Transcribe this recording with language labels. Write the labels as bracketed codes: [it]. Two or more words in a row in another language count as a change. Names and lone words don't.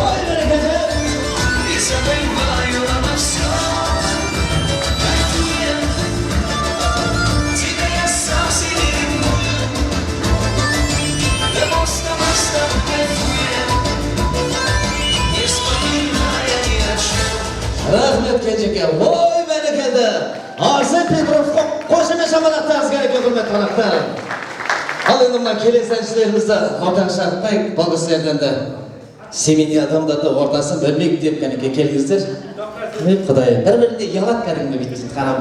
[ru] И забываю обо всем. Кайфуем, тебя я сам себе ревную. Да просто мы с тобой кайфуем, не вспоминая ни о чем. [kk] Рахмет кенжеке. Ой, бәрекелді. Арсен Петровқа қошемет шапалақтарыңыз керек, құрметті қонақтар. Ал енді мына келесі әншілерімізді ортаға шақыртайық. Бұл кісілерден де семейный адамдарды ортасын бөлмейік деп кәнекей келіңіздер. Құдайым, бір-бірінде ұялады кәдімгі бүйтіп қарап.